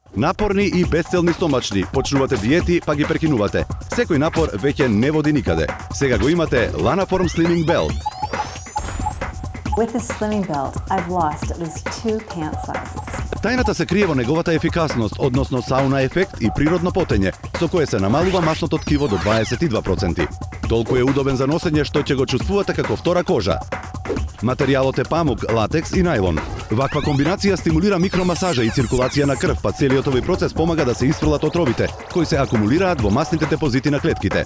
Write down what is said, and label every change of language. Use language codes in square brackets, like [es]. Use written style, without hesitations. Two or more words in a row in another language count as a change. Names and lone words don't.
[mk] Напорни и безцелни стомачни, почнувате диети па ги прекинувате. Секој напор веќе не води никаде. Сега го имате Lanaform Slimming Belt. [en] With this slimming belt, I've lost at least 2 pant sizes. [mk] Тајната се крие во неговата ефикасност, односно сауна ефект и природно потење, со кое се намалува масното ткиво до 22%. Толку е удобен за носење што ќе го чувствувате како втора кожа. Материјалот е памук, латекс и најлон. Ваква комбинација стимулира микромасажа и циркулација на крв, па целиот овој процес помага да се исфрлат отровите, кои се акумулираат во масните депозити на клетките.